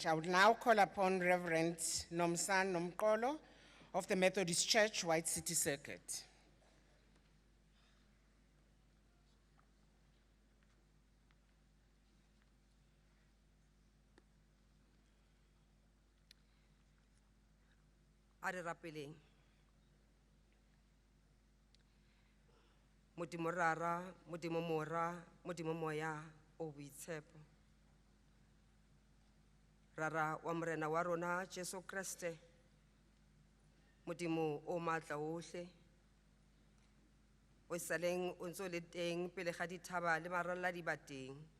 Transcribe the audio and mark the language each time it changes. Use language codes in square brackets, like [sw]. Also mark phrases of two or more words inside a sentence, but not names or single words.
[en] I would now call upon Reverend Nomsan Nomkolo of the Methodist Church, White City Circuit. [tn] Are rapeleng. Modimo rara, modimo mora, modimo moya, o boitshepo. Rara wa morena wa rona Jesu Kriste, modimo o matla ohle, o saleng o ntse o le teng pele ga dithaba le maralla di ba teng.